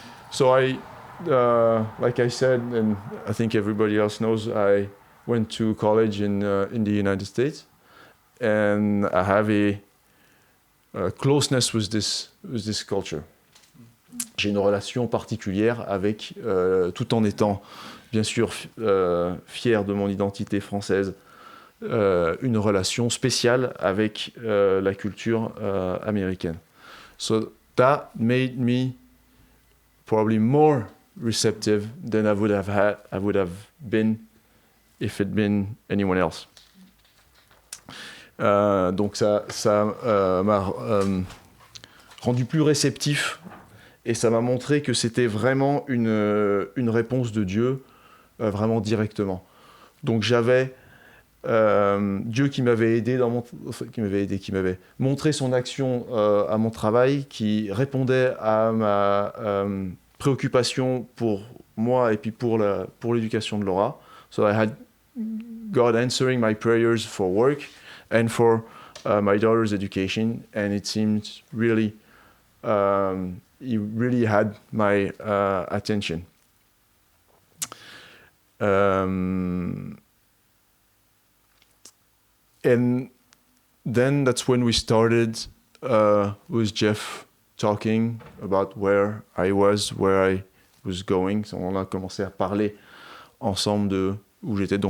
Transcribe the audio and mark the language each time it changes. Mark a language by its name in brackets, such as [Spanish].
[English] So I, like I said, and I think everybody else knows, I went to college in the United States, and I have a closeness with this culture. [French] J'ai une relation particulière avec, tout en étant bien sûr fier de mon identité française, une relation spéciale avec la culture américaine. [English] So that made me probably more receptive than I would have been if it been anyone else. [French] Donc ça m'a rendu plus réceptif, et ça m'a montré que c'était vraiment une réponse de Dieu, vraiment directement. Donc j'avais Dieu qui m'avait aidé qui m'avait montré son action à mon travail, qui répondait à ma préoccupation pour moi et puis pour l'éducation de Laura. [English] So I had God answering my prayers for work and for my daughter's education, and it seemed really he really had my attention. And then that's when we started with Jeff talking about where I was going. [French] On a commencé à parler ensemble de où j'étais.